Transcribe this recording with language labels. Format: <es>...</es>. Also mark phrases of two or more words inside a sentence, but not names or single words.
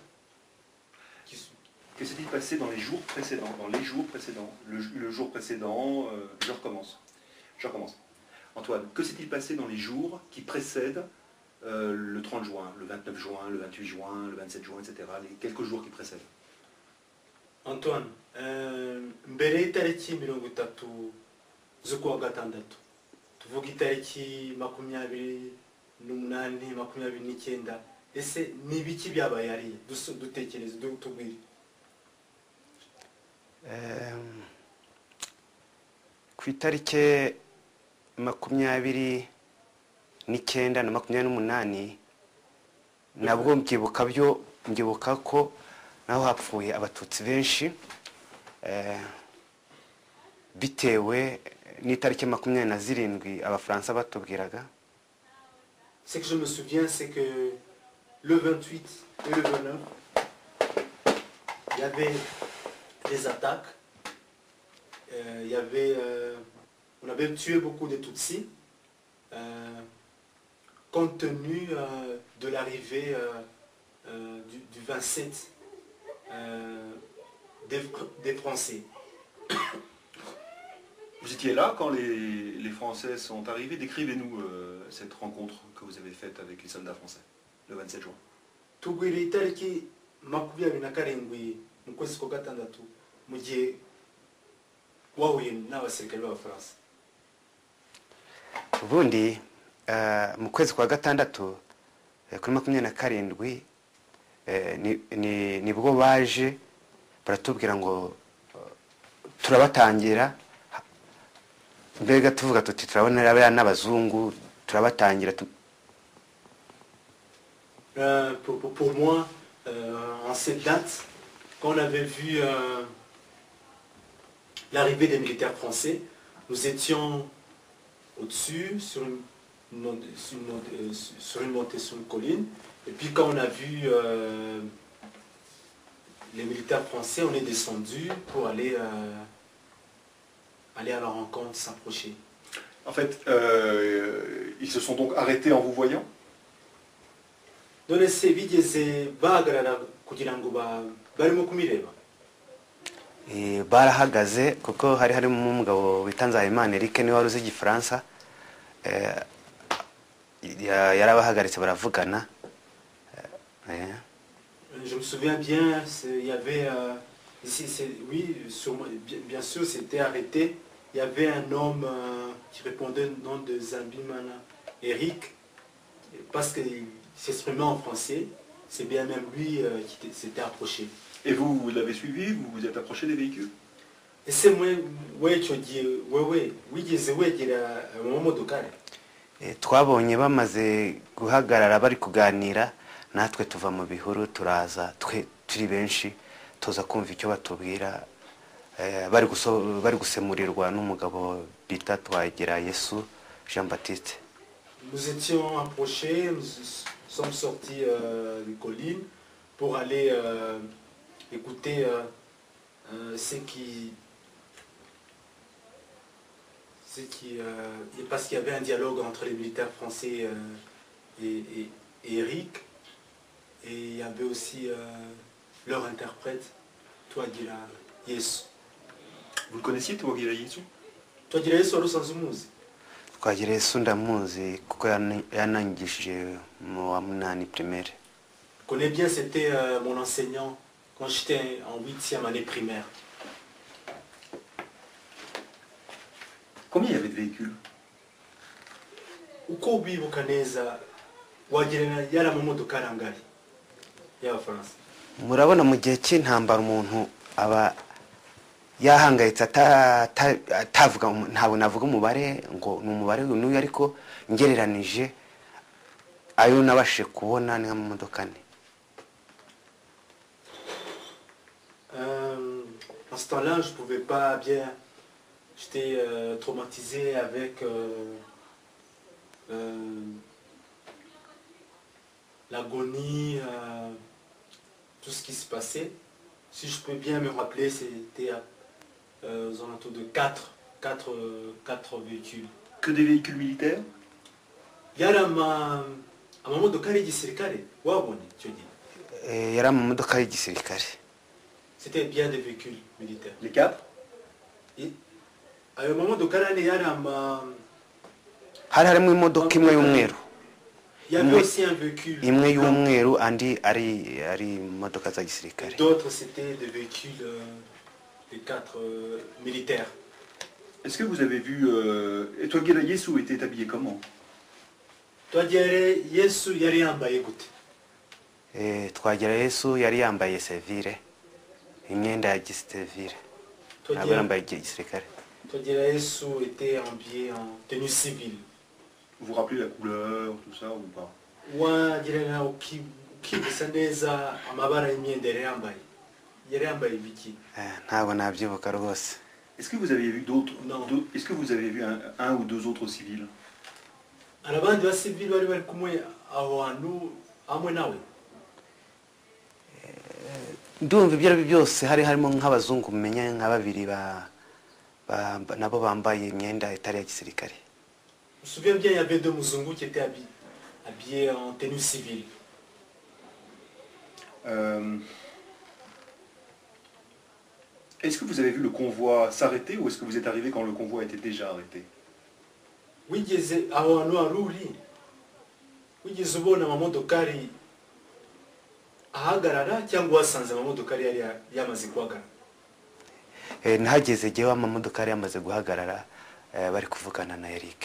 <fr>Que s'est-il passé dans les jours précédents? Le jour précédent, je recommence. Antoine, que s'est-il passé dans les jours qui précèdent le 30 juin, le 29 juin, le 28 juin, le 27 juin, etc. Les quelques jours qui précèdent?</fr> <rw>Antoine, mbere y'itariki 30 z'ukwa gatandatu, tuvuga itariki 28, 29, ese ni ibiki byabaye hariya? Dutekereze, tubwire. Ku itariki 29 na 28 nabwo mbyibuka ko naho hapfuye abatutsi benshi, bitewe n'itariki 27 Abafaransa batubwiraga.</rw> <fr>Ce que je me souviens, c'est que le 28 et le 29, il y avait des attaques. On avait tué beaucoup de Tutsis. compte tenu de l'arrivée du 27 des Français. Vous étiez là quand les Français sont arrivés. Décrivez-nous cette rencontre que vous avez faite avec les soldats français le 27 juin.</fr> <rw>Tugwira itariki 27 mu kwezi kwa gatandatu mu gihe wahuye n'abasirikare b'Abafaransa. ubundi mu kwezi kwa gatandatu kuri 27 nibwo baje baratubwira ngo turabatangira, mbega tuvuga tuti turabona abana n'abazungu turabatangira.</rw> <fr>Pour moi, en cette date, quand on avait vu l'arrivée des militaires français, nous étions au-dessus, sur une montée, sur une colline. Et puis quand on a vu les militaires français, on est descendu pour aller à leur rencontre, s'approcher. En fait, ils se sont donc arrêtés en vous voyant.</fr> <rw>None se bigeze bahagarara kugira ngo barimo kumireba? Barahagaze kuko hari harimo umugabo wita Nzahimana Eric ni wari uzi Igifaransa, yarabahagaritse baravugana.</rw> <fr>Je me souviens bien, il y avait oui, bien sûr, c'était arrêté. Il y avait un homme qui répondait au nom de Nzahimana Eric, parce qu'il s'exprimait en français. C'est bien même lui qui s'était approché. Et vous l'avez suivi, vous vous êtes approché des véhicules? Et c'est moi, oui, tu dis, oui, il</fr> <rw>twabonye bamaze guhagarara bari kuganira, natwe tuva mu bihuru turaza, turi benshi tuza kumva icyo batubwira, bari gusemurirwa n'umugabo bita Twagirayesu Jean-Baptiste.</rw> <fr>Nous étions approchés, nous sommes sortis des collines pour aller écouter parce qu'il y avait un dialogue entre les militaires français et Eric, et il y avait aussi leur interprète, Twagirayesu. Vous le connaissiez, Twagirayesu?</fr> <rw>Twagirayesu wari usanzwe umuzi? Twagirayesu ndamuzi kuko yanangishije mu wa 8 primaire.</rw> <fr>Je connais bien, c'était mon enseignant quand j'étais en 8e année primaire. Combien il y avait de véhicules?</fr> <rw>Uko ubibuka neza wagira yari amamodoka arangari y'Abafaransa? Murabona mu gihe cy'intambara umuntu aba yahangayitse atavuga, ntabwo navuga umubare ngo ni umubare n'uyu, ariko ngereranije ayo nabashije kubona ni amamodoka ane.</rw> <fr>En ce temps-là, je ne pouvais pas bien. J'étais traumatisé avec l'agonie, tout ce qui se passait. Si je peux bien me rappeler, c'était aux alentours de 4 véhicules. Que des véhicules militaires?</fr> <rw>Yari amamodoka y'igisirikare wabonye icyo gihe? Yari amamodoka y'igisirikare.</rw> <fr>C'était bien des véhicules militaires. Les 4?</fr> <rw>Ayo mamodoka yari hari harimo imodoka imwe y'umweru.</rw> <fr>Il y avait aussi un véhicule.</fr> <rw>Imwe y'umweru andi ari imodoka za gisirikare.</rw> <fr>D'autres c'était des véhicules les 4 militaires. Est-ce que vous avez vu et Twagirayesu était habillé comment?</fr> <rw>Twagirayesu yari yambaye gute? Twagirayesu yari yambaye civile, imyenda ya gisivile. Ntabwo yambaye gisirikare.</rw> <fr>Twagirayesu était habillé en tenue civile. Vous vous rappelez la couleur, tout ça ou pas?</fr> <rw>Wagira ukibusa neza amabara y'imyenda yari yambaye biki? Ntabwo nabyibuka rwose.</rw> <fr>Est-ce que vous avez vu d'autres? Non. Est-ce que vous avez vu un ou deux autres civils?</fr> <rw>Abandi ba civil bari kumwe aho hantu amwe nawe? Ndumva ibyo ari byose hari harimo nk'abazungu menya nka babiri nabo bambaye imyenda itari ya gisirikare.</rw> <fr>Je me souviens bien, il y avait deux muzungu qui étaient habillés en tenue civile. Est-ce que vous avez vu le convoi s'arrêter ou est-ce que vous êtes arrivé quand le convoi était déjà arrêté?</fr> <rw>wigeze aho hantu wari uri wigeze ubona amamodokari ahagarara cyangwa wasanze amamodokari yari yamaze guhagarara? nahageze jyewe amamodoka yamaze guhagarara bari kuvugana na Eric.</rw>